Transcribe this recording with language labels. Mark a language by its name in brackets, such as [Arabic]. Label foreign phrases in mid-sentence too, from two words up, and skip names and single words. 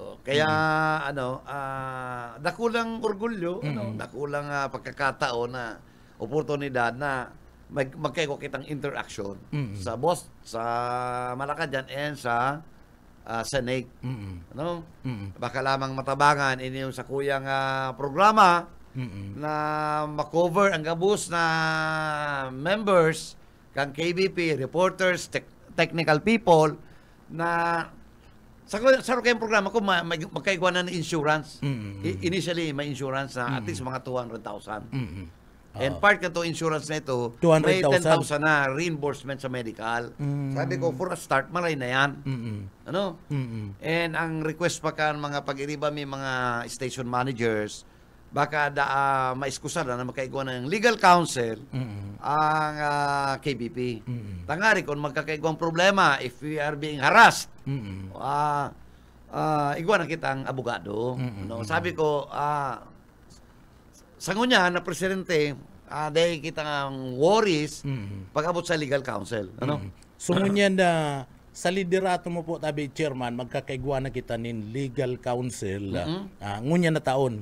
[Bikol] Kaya dakulang orgulyo, dakulang pagkakataon na oportunidad na magkaiko kitang interaction sa boss sa Malacanang and sa Senate. Ano? Baka lamang matabangan ini yung sa kuyang programa na makover ang gabus na members kang KBP, reporters, [English] technical people [Bikol] na sa kayong programa ko magkaigwa na ng insurance. Initially may insurance na [English] at least [Bikol] mga 200,000. [English] And part [Bikol] ka to insurance na ito, 200,000. may 10,000 na reimbursement sa medical. Sabi ko, [English] for a start, [Bikol] malay na yan. Ano? And ang request pa kan mga pag-iriba may mga [English] station managers, [Bikol] baka maiskusan na makaigwa ng [English] legal counsel [Bikol] ang KBP. Tangari kung magkakaigwang problema, [English] if we are being harassed, [Bikol] igwa na kitang abogado. No? Sabi ko, sa ngunya na presidente, dahil kitang worries pag-abot sa [English] legal counsel. [Bikol] Ano? So ngunyan na sa liderato mo po tabi chairman magkakaigwa na kita nin [English] legal counsel [Bikol] ngunya na taon.